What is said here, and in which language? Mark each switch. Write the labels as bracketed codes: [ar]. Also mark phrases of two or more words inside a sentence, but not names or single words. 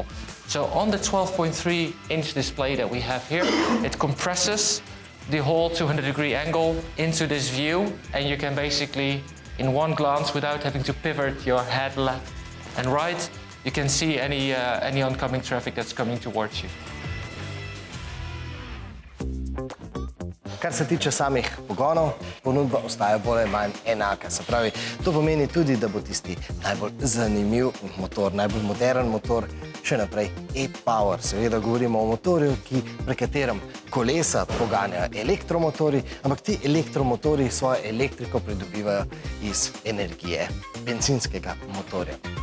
[en] So on the 12.3 inch display that we have here, it compresses the whole 200-degree angle into this view, and you can basically, in one glance, without having to pivot your head left and right, you can see any oncoming traffic that's coming towards you. [sl] Kar se tiče samih pogonov, ponudba ostaja bolj ali manj enaka. Se pravi, to pomeni tudi, da bo tisti najbolj zanimiv motor, najbolj modern motor še naprej e-Power. Seveda govorimo o motorju, pri katerem kolesa poganjajo elektromotorji, ampak ti elektromotorji svojo elektriko pridobivajo iz energije bencinskega motorja.